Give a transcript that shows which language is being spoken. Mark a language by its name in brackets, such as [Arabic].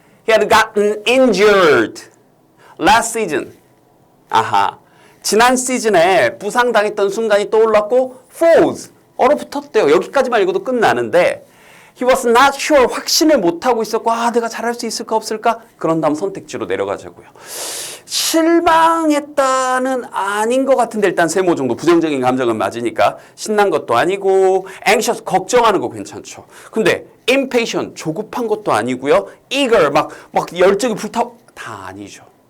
[English] He had gotten injured last season. [Korean] 아하. 지난 시즌에 부상당했던 순간이 떠올랐고 falls, 얼어붙었대요. 여기까지만 읽어도 끝나는데 [English] He was not sure. [Korean] 확신을 못하고 있었고 내가 잘할 수 있을까 없을까? 그런 다음 선택지로 내려가자고요. 실망했다는 아닌 것 같은데 일단 세모 정도 부정적인 감정은 맞으니까 신난 것도 아니고 anxious, 걱정하는 거 괜찮죠. 근데 impatient, 조급한 것도 아니고요. eager, 막 열정이 불타고 다 아니죠.